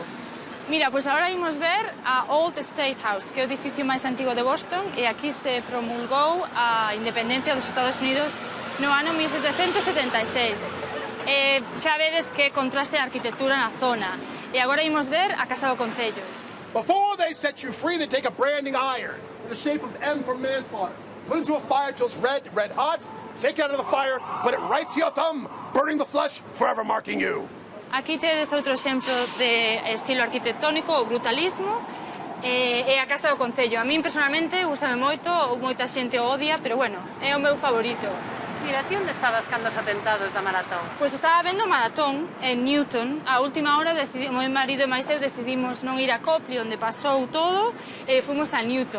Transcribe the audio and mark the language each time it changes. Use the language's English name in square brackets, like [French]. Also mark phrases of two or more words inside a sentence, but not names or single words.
[Galician] Mira, pois agora imos ver a Old State House, que é o edificio máis antigo de Boston, e aquí se promulgou a independencia dos Estados Unidos no ano 1776. Xa vedes que contraste a arquitectura na zona. E agora imos ver a Casa do Concello. [English] Before they set you free, they take a branding iron. in the shape of M for manslaughter. Put into a fire till it's red hot. Take it out of the fire, put it right to your thumb, burning the flesh, forever marking you. [Galician] Aquí tedes outro exemplo de estilo arquitectónico, o brutalismo, e a Casa do Concello. A min, personalmente, gustame moito, moita xente o odia, pero bueno, é o meu favorito. Mira, ti onde estabas cando os atentados da maratón? Pois estaba vendo o maratón en Newton. A última hora, o meu marido e máis eu decidimos non ir a Copley, onde pasou todo, e fomos a Newton.